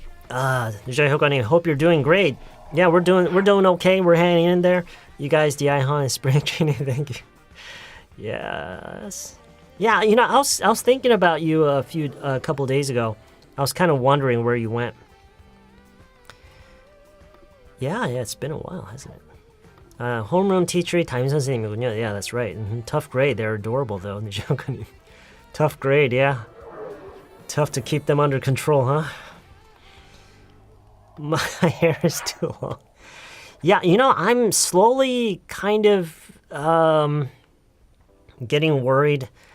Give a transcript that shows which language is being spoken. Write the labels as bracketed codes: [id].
[en] 유저의 효과님, hope you're doing great. Yeah, we're doing okay. We're hanging in there. You guys, DI Han and Spring Training, thank you. Yes. Yeah, you know, I was thinking about you a couple days ago. I was kind of wondering where you went. Yeah, it's been a while, hasn't it? [ko] Homeroom teacher이 담임 선생님이군요. [en] Yeah, that's right. Tough grade. They're adorable, though. Tough grade, yeah. Tough to keep them under control, huh? My hair is too long. Yeah, you know, I'm slowly kind of getting worried.